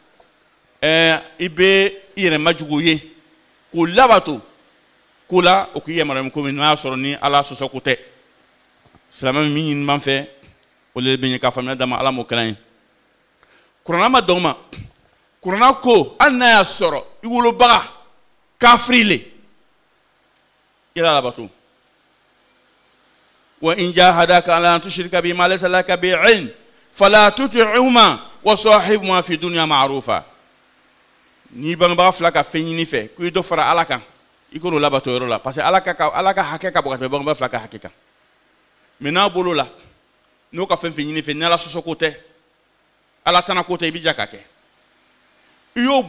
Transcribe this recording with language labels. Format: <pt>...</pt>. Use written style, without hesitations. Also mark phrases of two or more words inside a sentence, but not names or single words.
<bm>i bɛ i yɛrɛ majugu ye k'o labato ko la o k'i yamaruya ko min n'a y'a sɔrɔ ni ala sɔsɔ ko tɛ silamɛ min ɲini b'an fɛ o le bɛ ɲɛ ka faamuya d'an ma ala m'o kɛlɛ ye kuranna ma dɔn ma kuranna ko hali n'a y'a sɔrɔ i wolobaga kafiri le i la labato wa</bm> <ar>إن جاهداك على أن تشرك بي ما ليس لك به علم فلا تطعهما وصاحبهما في الدنيا معروفا</ar> <bm>ni bangebaga fila ka fɛn ɲini fɛ ko i dɔ fara ala kan i k'o labato yɔrɔ la</bm> <fr>parce que</fr> <bm>ala ka hakɛ ka bɔ ka tɛmɛ bangebaga fila ka hakɛ kan mais n'a bolo la n'o ka fɛn ɲini fɛ ni ala sɔsɔ ko tɛ ala tana ko tɛ i bɛ ja ka kɛ i y'o</bm>